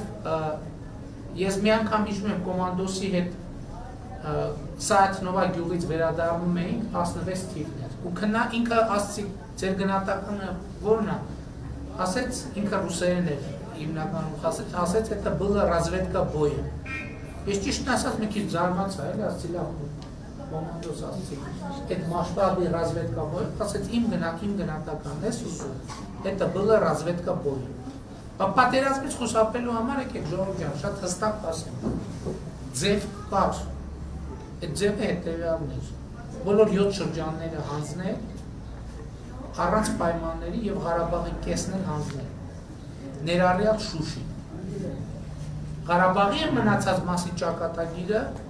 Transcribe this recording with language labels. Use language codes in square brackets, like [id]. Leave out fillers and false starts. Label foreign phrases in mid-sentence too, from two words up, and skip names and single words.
[hy] ես մի անգամ հիշում եմ կոմանդոսի հետ Սայաթնովա գյուղից վերադառնում էինք 16 թիվն էր։ Ու ինքը ասցի ձեր գնահատականը ո՞րն է։ Ասեց ինքը ռուսերեն էր հիմնականում ասեց [ru] это было разведка боя։ [hy] Ես ճիշտն ասած մի քիչ զարմացա, էլի ասցի լավ կոմանդոս ասցի։ Այդ մասշտաբի [ru] разведка боя, [hy] ասեց իմ գնահատականն էս ուսում։ [ru] Это было разведка боя։ [hy] Պատերազմից խուսափելու համար եկեք ժողովուրդ ջան, շատ հստակ ասեմ։ Ձև կար։ Այդ ձևը հետևյալն էր։ Բոլոր 7 շրջանները հանձնել, առանց պայմանների եւ Ղարաբաղի կեսն էլ հանձնել։ Ներառյալ Շուշին։ Ղարաբաղի մնացած մասի ճակատագիրը